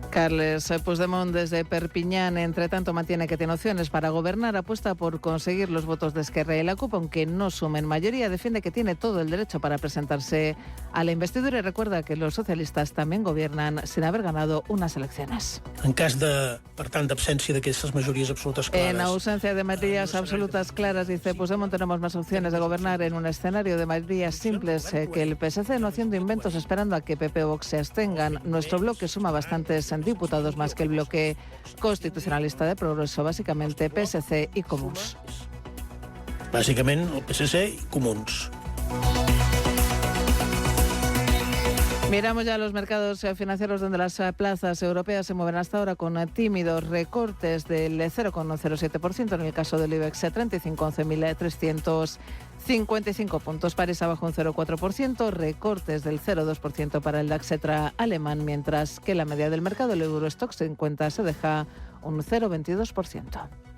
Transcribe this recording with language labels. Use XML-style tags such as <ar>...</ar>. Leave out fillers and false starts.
<es>Carles Puigdemont desde Perpiñán, entre tanto, mantiene que tiene opciones para gobernar, apuesta por conseguir los votos de Esquerra y la CUP, aunque no sumen mayoría, defiende que tiene todo el derecho para presentarse a la investidura y recuerda que los socialistas también gobiernan sin haber ganado unas elecciones.</es> <ca>En cas de, per tant, d'absència d'aquestes majories absolutes claras.</ca> <es>En ausencia de mayorías absolutas claras, dice Puigdemont, tenemos más opciones de gobernar en un escenario de mayorías simples que el PSC, no haciendo inventos esperando a que PP o Vox se abstengan. Nuestro bloque suma bastantes diputados más que el bloque constitucionalista de Progreso, básicamente PSC y Comuns.</es> <ca>Bàsicament el PSC i Comuns.</ca> <es>Miramos ya los mercados financieros, donde las plazas europeas se mueven hasta ahora con tímidos recortes del 0,07% en el caso del IBEX 35, 11.355 puntos. París abajo un 0,4%, recortes del 0,2% para el DAX alemán, mientras que la media del mercado, el Eurostoxx 50, se deja un 0,22%.</es>